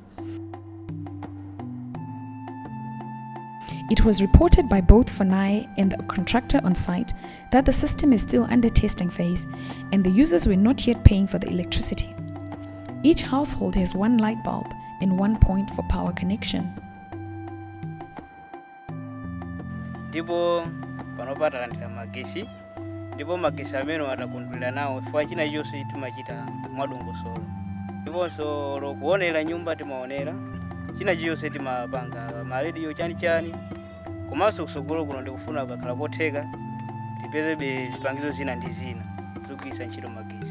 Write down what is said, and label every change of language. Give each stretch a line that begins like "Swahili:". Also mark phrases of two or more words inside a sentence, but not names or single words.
English: It was reported by both FONAI and the contractor on site that the system is still under testing phase and the users were not yet paying for the electricity. Each household has 1 light bulb and 1 point for power connection.
Nyanja: Ndipo panopata kantira magesi, ndipo magesi amene atakundulira nawo chifukwa china chonse timachita mwadongosolo. Ndiponso lokuonera nyumba timaonera, china chonse timapanga maradio chani komanso kusogolo kuno ndikufuna kukhala kotheka tipezebe zipangizo zina ndi zina zogwiritsa ntchito magesi.